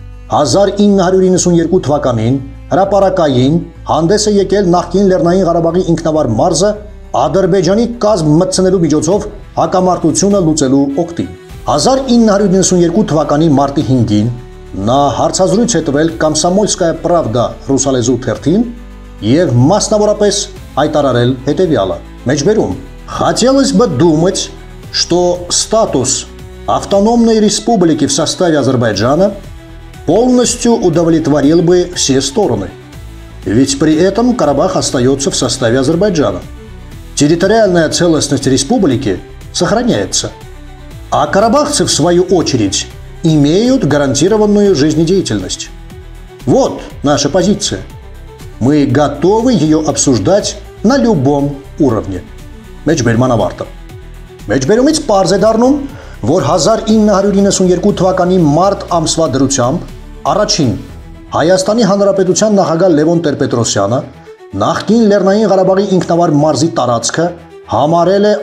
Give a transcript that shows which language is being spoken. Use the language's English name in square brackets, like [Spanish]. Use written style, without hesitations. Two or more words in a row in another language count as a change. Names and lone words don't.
[Armenian] 1992 թվականին հրապարակային հանդես է եկել նախկին Լեռնային Ղարաբաղի ինքնավար մարզը Ադրբեջանի կազմ մտցնելու միջոցով հակամարտությունը լուծելու օգտին։ 1992 թվականի մարտի 5-ին նա հարցազրույց է տվել Կոմսոմոլսկայա Պրավդա ռուսալեզու թերթին եւ մասնավորապես հայտարարել հետեւյալը. [Russian] Մեջբերում Хотелось бы думать, что статус автономной республики в составе Азербайджана полностью удовлетворил бы все стороны. Ведь при этом Карабах остается в составе Азербайджана. Территориальная целостность республики сохраняется. А карабахцы, в свою очередь, имеют гарантированную жизнедеятельность. Вот наша позиция. Мы готовы ее обсуждать на любом уровне. [Armenian] Մեջբերման ավարտը։ Մեջբերումից պարզ է դառնում, որ 1992 թվականի մարտ ամսվա դրությամբ առաջին Հայաստանի Հանրապետության նախագահ Լևոն Տեր-Պետրոսյանը նախկին Լեռնային Ղարաբաղի ինքնավար մարզի տարածքը համարել է